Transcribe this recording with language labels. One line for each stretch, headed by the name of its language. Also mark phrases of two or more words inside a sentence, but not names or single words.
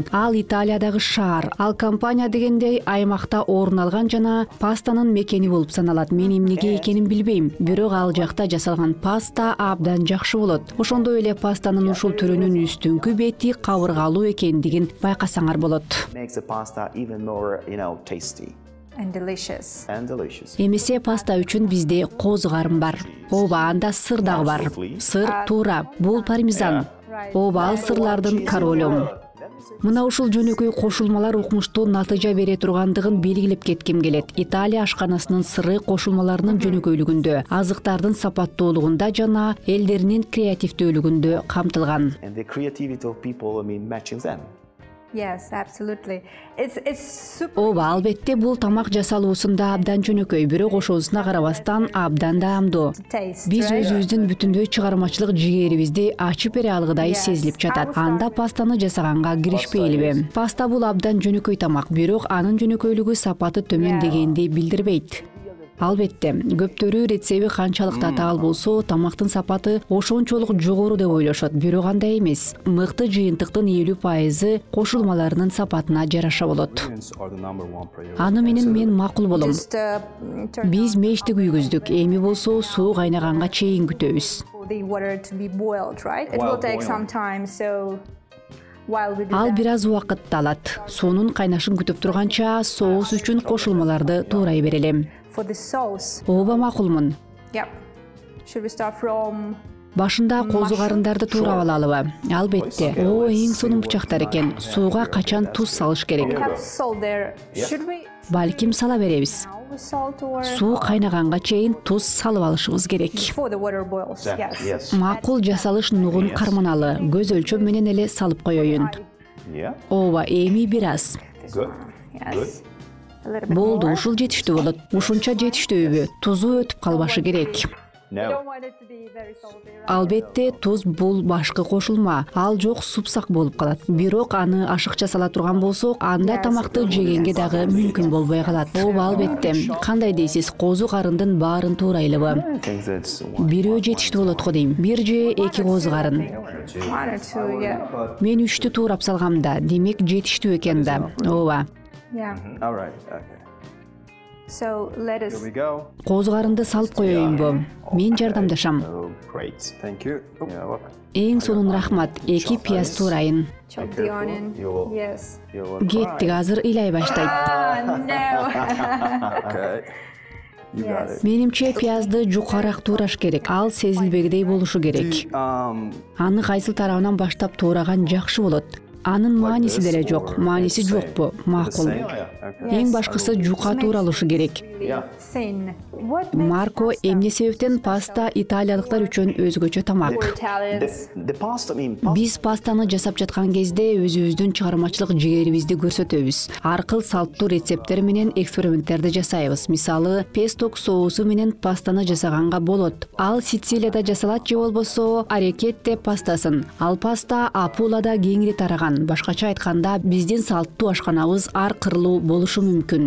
Kyrgyz: Ал Италиядагы шаар. Ал компания дегендей аймакта орун алган жана пастанын мекени болуп саналат. Мен эмнеге экенин билбейм. Бирок ал жакта жасалган паста абдан жакшы болот. Ошондой эле пастанын ушул түрүнүн үстүңкү бети кабыргалуу экендигин байкасаңар болот.
English: And delicious.
Kyrgyz: Эмесе паста үчүн бизде козу карын бар. Ооба, анда сыр дагы бар. Сыр туура. Бул пармезан. Ооба, ал сырлардын королу. Мына ушул жөнөкөй кошулмалар укмуштуу натыйжа бере тургандыгын белгилеп кетким келет. Италия ашканасынын сыры кошулмаларынын жөнөкөйлүгүндө, азыктардын сапаттуулугунда жана элдеринин креативдүүлүгүндө камтылган.
English: Yes, absolutely. It's super.
Kyrgyz: Ооба, албетте бул тамак жасалуусунда абдан жөнөкөй, бирок ошоосуна карабастан абдан даамдуу.
English: Taste,
Kyrgyz: Биз
English: right?
Kyrgyz: өзүбүздүн бүтүндөй чыгармачылык жигерибизди ачып бере алгыдай сезилип жатат. Анда пастаны жасаганга киришпейлиби? Паста бул абдан жөнөкөй тамак, бирок анын жөнөкөйлүгү сапаты төмөн дегенди билдирбейт. Албетте, көптөрү рецеби канчалык татаал болсо, тамактын сапаты ошончолук жогору деп ойлошот, бирок андай эмес. Мыкты жыйынтыктын 50% кошулмаларынын сапатына жараша болот. Аны менен мен макул болом.
English: Just turn
Kyrgyz: Биз мешти күйгүздүк, эми болсо суу кайнаганга чейин күтөбүз.
English: the water to be boiled, right? It will take some time, so while we do
Kyrgyz: Ал
English: that.
Kyrgyz: бир аз убакытты алат. Суунун кайнашын күтүп турганча соус үчүн кошулмаларды туурай берелем.
English: For the sauce.
Kyrgyz: Ооба, макулмун.
English: Yep. Should we start from
Kyrgyz: Башында козу карындарды туурап алалыбы? Албетте. Эң сонун бычактар экен. Сууга качан туз салыш керек?
English: have salt there? Should we
Kyrgyz: Балким сала беребиз.
English: now with salt or
Kyrgyz: Суу кайнаганга чейин туз салып алышыбыз керек.
English: before the water boils? Yes.
Kyrgyz: Макул жасалыш нугун карманалы. Көз өлчөм менен эле салып коеюн. Ооба, эми бир аз.
English: Yes. A little bit
Kyrgyz: Болду,
English: more.
Kyrgyz: ушул жетиштүү болот. Ушунча жетиштүүбү? Тузу өтүп калбашы керек.
English: We don't want it to be very salty, right?
Kyrgyz: Албетте, туз бул башкы кошулма. Ал жок супсак болуп калат. Бирок аны ашыкча сала турган болсок, анда тамакты жегенге дагы мүмкүн болбой калат. Ооба, албетте. Кандай дейсиз? Козу карындын баарын туурайлыбы? Бирөө жетиштүү болот го дейм. Бир же эки козу карын.
English: 1 or 2, yeah.
Kyrgyz: Мен 3тү туурап салгам да. Демек жетиштүү экен да. Ооба.
English: Yeah. So lettuce. Here we go.
Kyrgyz: Козгарымды салып коеюнбу. Мен жардамдашам.
English: Oh, great. Thank you. Yeah, well,
Kyrgyz: Эң сонун рахмат. 2 пияз туурайын.
English: Chop the onion. Yes. you will
Kyrgyz: Кеттик, азыр ыйлай баштайт.
English: No. Okay. You got it.
Kyrgyz: Менимче пиязды жукараак туураш керек. Ал сезилбегидей болушу керек. Аны кайсыл тарабынан баштап туураган жакшы болот. Анын мааниси деле жок. Мааниси жокпу? Макул. Эң башкысы жука тууралышы керек.
English: Thin. What makes
Kyrgyz: Марко эмне себептен паста италиялыктар үчүн өзгөчө тамак.
English: Italians? The pasta, I mean,
Kyrgyz: Биз пастаны жасап жаткан кезде өзүбүздүн чыгармачылык жигерибизди көрсөтөбүз. Ар кыл салттуу рецепттер менен эксперименттерди жасайбыз. Мисалы, песток соусу менен пастаны жасаганга болот. Ал Сицилияда жасалат же болбосо арекетте пастасын. Ал паста Апулада кеңири тараган. Башкача айтканда, биздин салттуу ашканабыз ар кырлуу болушу мүмкүн.